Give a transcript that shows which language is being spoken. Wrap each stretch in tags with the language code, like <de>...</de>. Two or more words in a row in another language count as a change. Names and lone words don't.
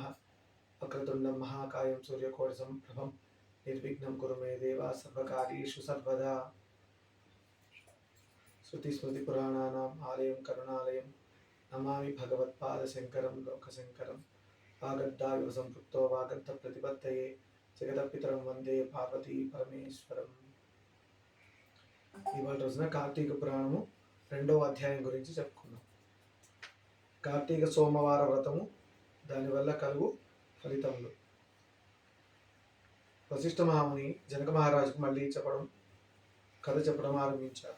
<sa>वक्रतुण्डं महाकायं सूर्यकोटिसमप्रभं निर्विघ्नं कुरु मे देव सर्वकार्येषु सर्वदा। श्रुतिस्मृतिपुराणानाम् आलयं करुणालयं नमामि भगवत्पादशङ्करं लोकशङ्करं। वागर्धाविव सम्पृक्तो वागर्धप्रतिपत्तये जगदपितरं वन्दे पार्वती परमेश्वरम्।</sa> <te>ఇవాళ రోజున కార్తీక పురాణము 2వ అధ్యాయం గురించి చెప్పుకుందాం. కార్తీక సోమవార వ్రతము, దానివల్ల కలుగు ఫలితములు. వశిష్ఠ మహాముని జనక మహారాజుకు మళ్ళీ కథ చెప్పడం ఆరంభించారు.</te>